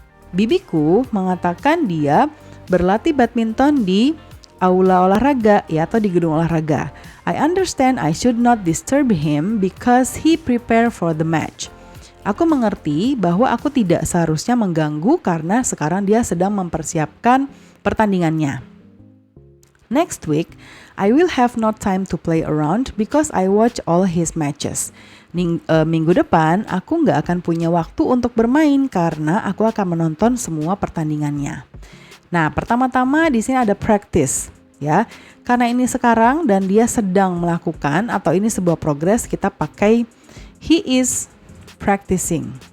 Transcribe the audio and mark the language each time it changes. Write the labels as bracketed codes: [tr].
[id] Bibiku mengatakan dia berlatih badminton di aula olahraga, ya, atau di gedung olahraga. [en] I understand I should not disturb him because he prepare for the match. [id] Aku mengerti bahwa aku tidak seharusnya mengganggu karena sekarang dia sedang mempersiapkan pertandingannya. [en] Next week, I will have no time to play around because I watch all his matches. [id] Minggu depan, aku nggak akan punya waktu untuk bermain karena aku akan menonton semua pertandingannya. Nah, pertama-tama di sini ada practice, ya. Karena ini sekarang dan dia sedang melakukan atau ini sebuah progress, kita pakai [en] he is practicing.